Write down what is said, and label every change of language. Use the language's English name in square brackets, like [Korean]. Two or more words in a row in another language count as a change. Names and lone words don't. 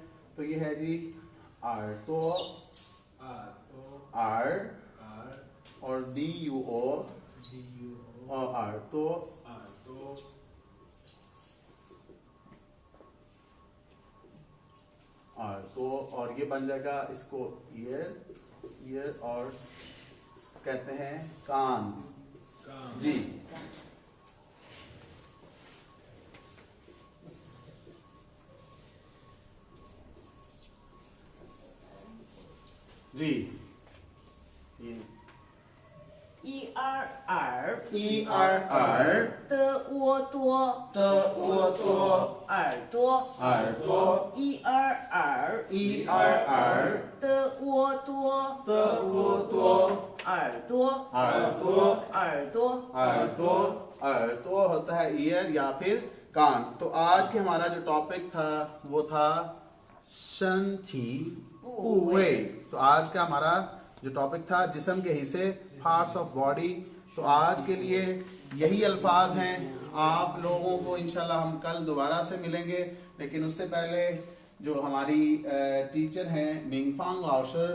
[Hindi] तो ये है जी आर्तो, आर और DUO, और [Chinese] 耳朵，耳朵, [Hindi] और ये बन जाएगा इसको ईयर, ईयर, और कहते हैं कान जी। जी ये [Chinese] 一二耳，一二耳的窝多，的窝多，耳朵，耳朵一二耳，一二耳的窝多，的窝多，耳朵，耳朵耳朵，耳朵耳朵 [Hindi] होता है ईयर या फिर कान। तो आज के हमारा जो टॉपिक था वो था [Chinese] 身体部位। [Hindi] तो आज का हमारा जो टॉपिक था जिस्म के हिस्से, [English] parts of body. [Hindi] तो आज के लिए यही अल्फाज हैं। आप लोगों को इंशाल्लाह हम कल दोबारा से मिलेंगे, लेकिन उससे पहले जो हमारी टीचर हैं मिंगफांग लाओशर।